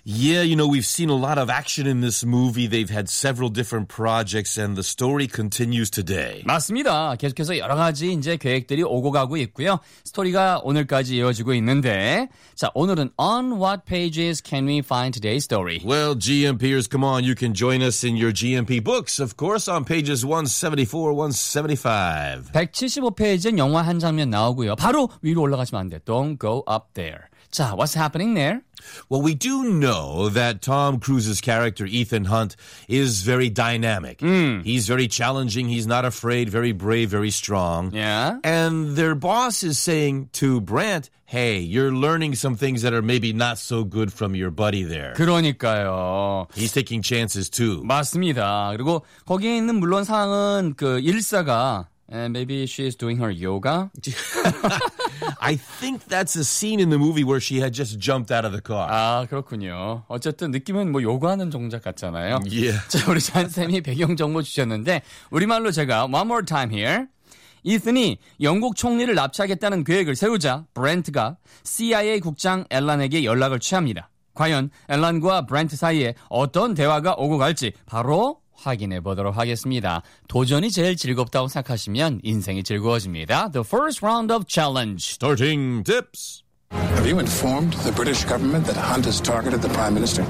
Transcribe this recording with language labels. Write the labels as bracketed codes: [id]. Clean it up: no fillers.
[en] Yeah, you know, we've seen a lot of action in this movie. They've had several different projects and the story continues today. [ko] 맞습니다. 계속해서 여러 가지 이제 계획들이 오고 가고 있고요. 스토리가 오늘까지 이어지고 있는데. 자, 오늘은 [en] on what pages can we find today's story? Well, GMPers, come on, you can join us in your GMP books. Of course, on pages 174, 175. [ko] 175페이지엔 영화 한 장면 나오고요. 바로 위로 올라가시면 안 돼. [en] Don't go up there. 자, what's happening there? Well, we do know that Tom Cruise's character, Ethan Hunt, is very dynamic. Mm. He's very challenging. He's not afraid, very brave, very strong. Yeah. And their boss is saying to Brandt, hey, you're learning some things that are maybe not so good from your buddy there. [ko] 그러니까요. [en] He's taking chances too. [ko] 맞습니다. 그리고 거기에 있는 물론 상황은 그 일사가 [en] And maybe she's doing her yoga. I think that's a scene in the movie where she had just jumped out of the car. [ko] 아, 그렇군요. 어쨌든 느낌은 뭐 요가하는 동작 같잖아요. [en] Yeah. [ko] 자, 우리 잔쌤이 배경 정보 주셨는데 우리말로 제가 [en] one more time here. [ko] 이슨이 영국 총리를 납치하겠다는 계획을 세우자 브렌트가 CIA 국장 앨런에게 연락을 취합니다. 과연 앨런과 브렌트 사이에 어떤 대화가 오고 갈지 바로 확인해 보도록 하겠습니다. 도전이 제일 즐겁다고 생각하시면 인생이 즐거워집니다. [en] The first round of challenge. Starting tips. Have you informed the British government that Hunt has targeted the Prime Minister?